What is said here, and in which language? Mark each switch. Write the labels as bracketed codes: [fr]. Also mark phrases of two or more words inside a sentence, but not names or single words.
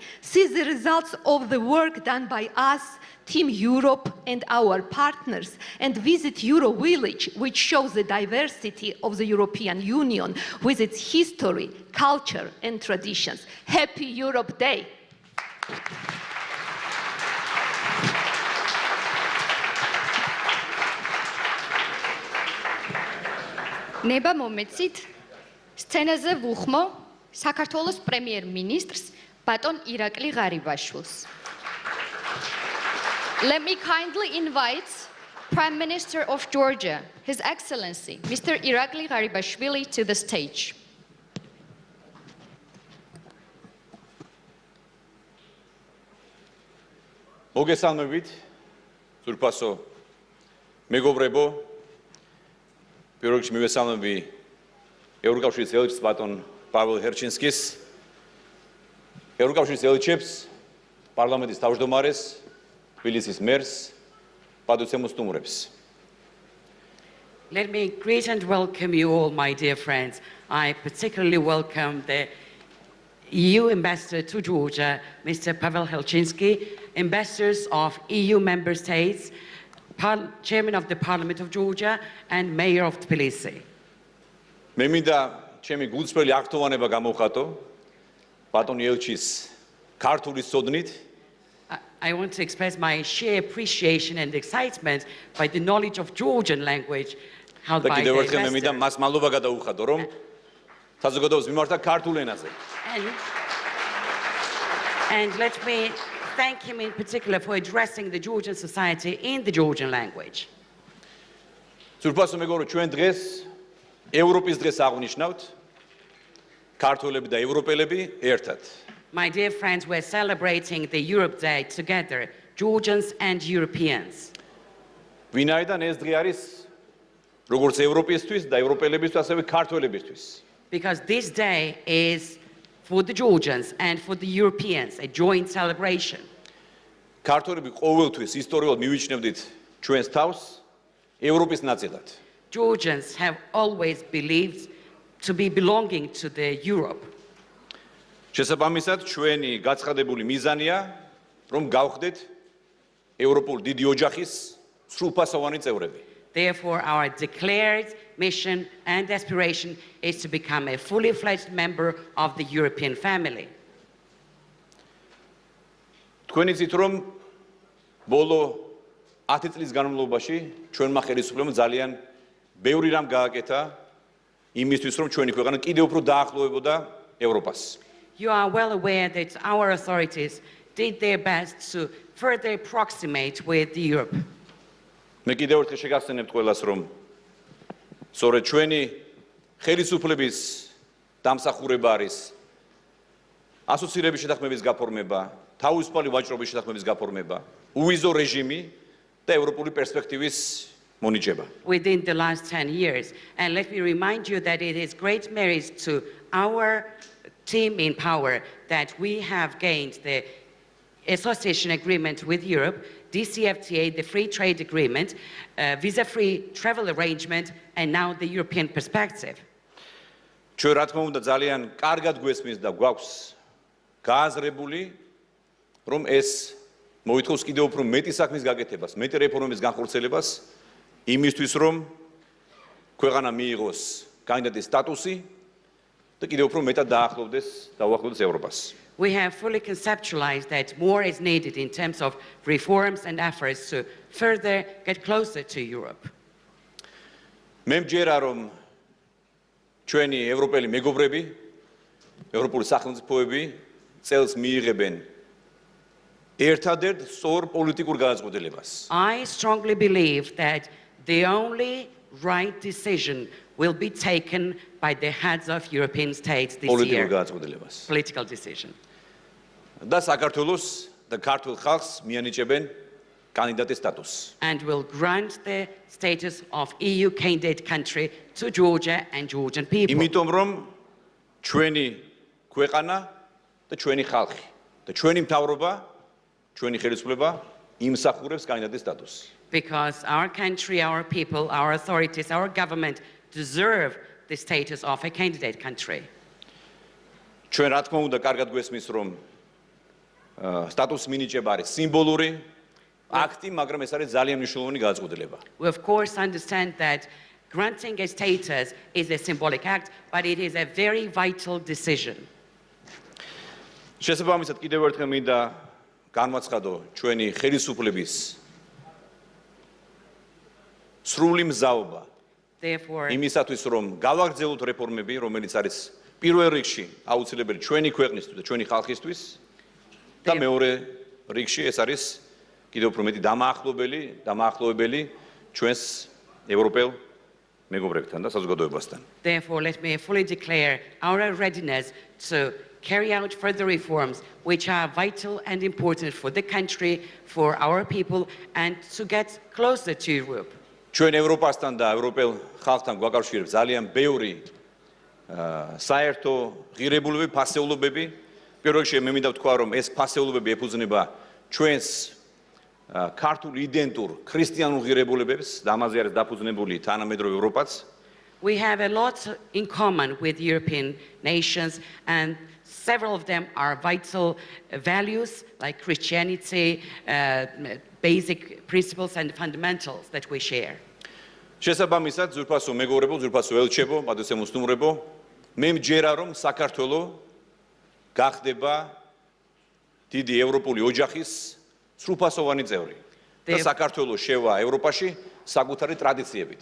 [en] See the results of the work done by us, Team Europe, and our partners, and visit Euro Village, which shows the diversity of the European Union with its history, culture, and traditions. Happy Europe Day! [ka] ნება მომეცით სცენაზე ვუხმო საქართველოს პრემიერ-მინისტრს ბატონ ირაკლი ღარიბაშვილს. [en] Let me kindly invite Prime Minister of Georgia, His Excellency, Mr. Irakli Garibashvili, to the stage. [ka] მოგესალმებით, ზურფასო მეგობრებო, პირველ რიგში მივესალმები ევროკავშირის ელჩს ბატონ პაվել ჰერჩინსკის, ევროკავშირის ელჩებს, პარლამენტის თავმჯდომარეს, თბილისის მერს, პატუცემოს სტუმრებს. [en] Let me greet and welcome you all, my dear friends. I particularly welcome the EU Ambassador to Georgia, Mr. Pavel Helsinki, ambassadors of EU member states, Chairman of the Parliament of Georgia, and Mayor of Tbilisi. [ka] მე მინდა ჩემი გულწრფელი აქტოვანება გამოვხატო ბატონ ელჩის ქართული სოდნით [en] I want to express my sheer appreciation and excitement by the knowledge of Georgian language held და by the [ka] კიდევ ერთხელ მე მინდა [en] ambassador. [ka] მას მადლობა გადაუხადო, რომ საზოგადოებას მიმართა ქართულ ენაზე. [en] And let me thank him in particular for addressing the Georgian society in the Georgian language. [ka] ზურფასო მეგობრო, ჩვენ დღეს ევროპის დღეს აღნიშნავთ, ქართველები და ევროპელები ერთად. [en] My dear friends, we're celebrating the Europe Day together, Georgians and Europeans. [ka] ვინაიდან ეს დღე არის როგორც ევროპისთვის და ევროპელებისთვის, ასევე ქართველებისთვის. [en] Because this day is for the Georgians and for the Europeans, a joint celebration. [ka] ქართველები ყოველთვის ისტორიულად მივიჩნევდით ჩვენს თავს ევროპის ნაწილად. [en] Georgians have always believed to be belonging to the Europe. [ka] შესაბამისად, ჩვენი გაცხადებული მიზანია, რომ გავხდეთ ევროპული დიდი ოჯახის სრულფასოვანი წევრები. [en] Therefore, our declared mission and aspiration is to become a fully fledged member of the European family. [ka] თქვენ იცით, რომ ბოლო 10 წლის განმავლობაში ჩვენმა ხელისუფლებამ ძალიან ბევრი რამ გააკეთა იმისთვის, რომ ჩვენი ქვეყანა კიდევ უფრო დაახლოვებოდა ევროპას. [en] You are well aware that our authorities did their best to further approximate with Europe. [ka] მე კიდევ ერთხელ შეგახსენებთ ყველას, რომ სწორედ ჩვენი ხელისუფლების დამსახურება არის ასოცირების შეთანხმების გაფორმება, თავისუფალი ვაჭრობის შეთანხმების გაფორმება, უვიზო რეჟიმი და ევროპული პერსპექტივის მონიჭება. [en] Within the last 10 years. And let me remind you that it is great merit to our team in power that we have gained the association agreement with Europe, DCFTA, the free trade agreement, visa-free travel arrangement, and now the European perspective. [ka] ჩვენ რა თქმა უნდა ძალიან კარგად გვესმის და გვაქვს გააზრებული, რომ ეს მოითხოვს კიდევ უფრო მეტი საქმის გაკეთებას, მეტი რეფორმების განხორციელებას, იმისთვის რომ ქვეყანა მიიღოს კანდიდატის სტატუსი და კიდევ უფრო მეტად დაუახლოვდეს ევროპას. [en] We have fully conceptualized that more is needed in terms of reforms and efforts to further get closer to Europe. [ka] მე მჯერა რომ ჩვენი ევროპელი მეგობრები, ევროპული სახელმწიფოები წელს მიიღებენ ერთადერთ სწორ პოლიტიკურ გადაწყვეტილებას. [en] I strongly believe that the only right decision will be taken by the heads of European states this პოლიტიკურ year. [ka] გადაწყვეტილებას. [en] Political decision. [ka] და საქართველოს და ქართულ ხალხს მიანიჭებენ კანდიდატის სტატუსს. [en] And will grant the status of EU candidate country to Georgia and Georgian people. [ka] იმიტომ რომ ჩვენი ქვეყანა და ჩვენი ხალხი და ჩვენი მთავრობა, ჩვენი ხელისუფლება იმსახურებს კანდიდატის სტატუსს. [en] Because our country, our people, our authorities, our government deserve the status of a candidate country. [ka] ჩვენ რა თქმა უნდა კარგად გვესმის რომ სტატუსის მინიჭება არის სიმბოლური აქტი, მაგრამ ეს არის ძალიან მნიშვნელოვანი გადაწყვეტილება. [en] We of course understand that granting a status is a symbolic act, but it is a very vital decision. [ka] შესაბამისად კიდევ ერთხელ მინდა განვაცხადო ჩვენი ხელისუფლების სრული მზაობა [en] Therefore, [ka] იმისათვის რომ გავაგრძელოთ რეფორმები, რომელიც არის პირველ რიგში აუცილებელი ჩვენი ქვეყნისთვის და ჩვენი ხალხისთვის და მეორე რიგში ეს არის კიდევ უფრო მეტი დამაახლოვებელი ჩვენს ევროპელ მეგობრებთან და საზოგადოებასთან. [en] Therefore, let me fully declare our readiness to carry out further reforms which are vital and important for the country, for our people, and to get closer to Europe. [ka] ჩვენ ევროპასთან და ევროპელ ხალხთან გვაკავშირებს ძალიან ბევრი საერთო ღირებულებები, ფასეულობები. პირველ რიგში მე მინდა ვთქვა, რომ ეს ფასეულობები ეფუძნება ჩვენს ქართულ იდენტურ ქრისტიანულ ღირებულებებს და ამაზე არის დაფუძნებული თანამედროვე ევროპაც. [en] We have a lot in common with European nations, and several of them are vital values like Christianity, basic principles and fundamentals that we share. [ka] შესაბამისად, ძვირფასო მეგობრებო, ძვირფასო ელჩებო, პატრიოტებო, სტუმრებო, მე მჯერა რომ საქართველოს გახდება დიდი ევროპული ოჯახის სრულფასოვანი წევრი და საქართველოს შევა ევროპაში საკუთარი ტრადიციებით.